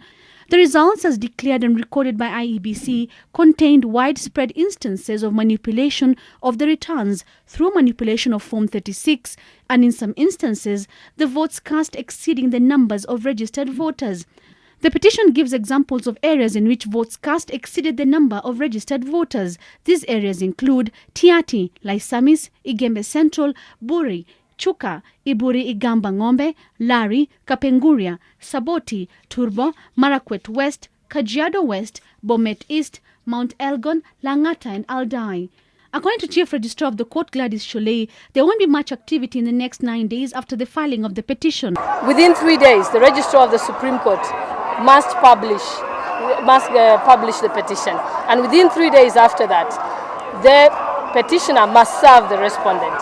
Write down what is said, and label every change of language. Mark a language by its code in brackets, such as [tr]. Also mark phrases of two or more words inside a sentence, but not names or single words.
[en] The results, as declared and recorded by IEBC, contained widespread instances of manipulation of the returns through manipulation of Form 36, and in some instances, the votes cast exceeding the numbers of registered voters. The petition gives examples of areas in which votes cast exceeded the number of registered voters. These areas include Tiati, Laisamis, Igembe Central, Buri, Chuka, Iburi Igamba Ng'ombe, Lari, Kapenguria, Saboti, Turbo, Marakwet West, Kajiado West, Bomet East, Mount Elgon, Langata and Aldai. According to Chief Registrar of the Court Gladys Sholei, there won't be much activity in the next 9 days after the filing of the petition. Within 3 days, the Registrar of the Supreme Court must publish the petition. And within 3 days after that, the petitioner must serve the respondent.